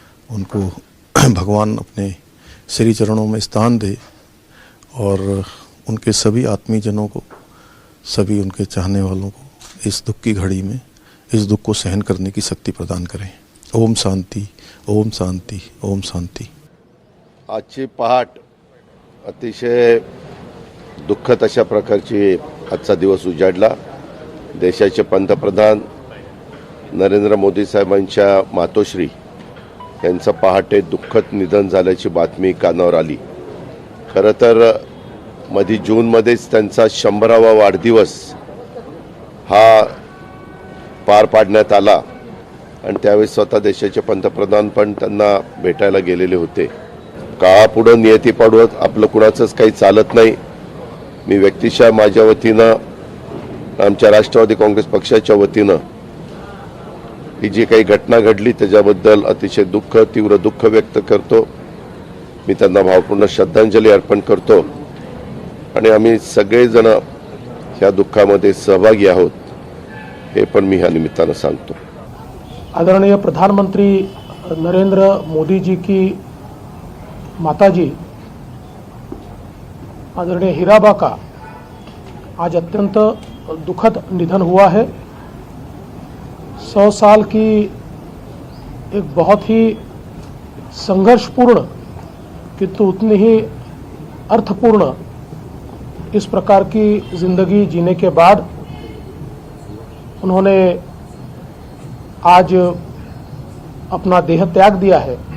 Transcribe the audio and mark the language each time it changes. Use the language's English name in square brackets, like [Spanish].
[Hindi] उनको भगवान अपने श्री चरणों में स्थान दे और उनके सभी आत्मीजनों को, सभी उनके चाहने वालों को इस दुख की घड़ी में इस दुख को सहन करने की शक्ति प्रदान करें। ओम शांति, ओम शांति, ओम शांति। [Marathi] आजची पहाट अतिशय दुःखद अशा प्रकारची आजचा दिवस उजाडला। देशाचे पंतप्रधान नरेंद्र मोदी साहेबांच्या मातोश्री यांचं पहाटे दुःखद निधन झाल्याची बातमी कानावर आली। खरं तर मध्ये जूनमध्येच त्यांचा 100वा वाढदिवस हा पार पाडण्यात आला आणि त्यावेळी स्वतः देशाचे पंतप्रधान पण त्यांना भेटायला गेलेले होते। काळापुढे नियती पाडवत आपलं कुणाचंच काही चालत नाही। मी व्यक्तिशः माझ्या वतीनं, आमच्या राष्ट्रवादी काँग्रेस पक्षाच्या वतीनं ही जी काही घटना घडली त्याच्याबद्दल अतिशय तीव्र दुःख व्यक्त करतो। मी त्यांना भावपूर्ण श्रद्धांजली अर्पण करतो आणि आम्ही सगळेजण या दुःखामध्ये सहभागी आहोत हे पण मी ह्या निमित्तानं सांगतो। [Hindi] आदरणीय प्रधानमंत्री नरेंद्र मोदी जी की माताजी आदरणीय हीराबा का आज अत्यंत दुखद निधन हुआ है। 100 साल की एक बहुत ही संघर्षपूर्ण किंतु उतनी ही अर्थपूर्ण इस प्रकार की जिंदगी जीने के बाद उन्होंने आज अपना देह त्याग दिया है।